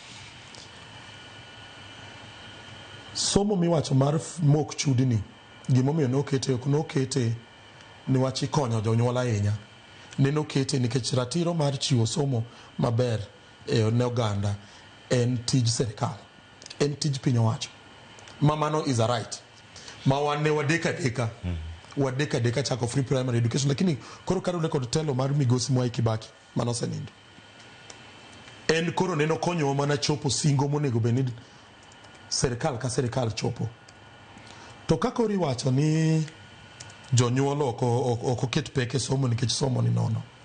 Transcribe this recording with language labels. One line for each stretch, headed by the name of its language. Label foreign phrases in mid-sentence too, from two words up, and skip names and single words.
Luo (Kenya and Tanzania): somo miwacho mar mok chudni gimomiyo nokete ni wachi konyo jonyuol ahinya neno kete nikech ratiro mar chiwo somo maber ne oganda en tij sirkal en tij piny owacho mamano
English: is a right
Luo (Kenya and Tanzania): ma wan ne wadeka deka chako
English: free primary education
Luo (Kenya and Tanzania): lakini koro karune kod telo mar migosi Mwai Kibaki manosenindo en koro neno konyo mana chopo singo monego beni sirkal ka sirkal chopo to kako riwacho ni jonyuol ok oket peke somo nikech somo ni nono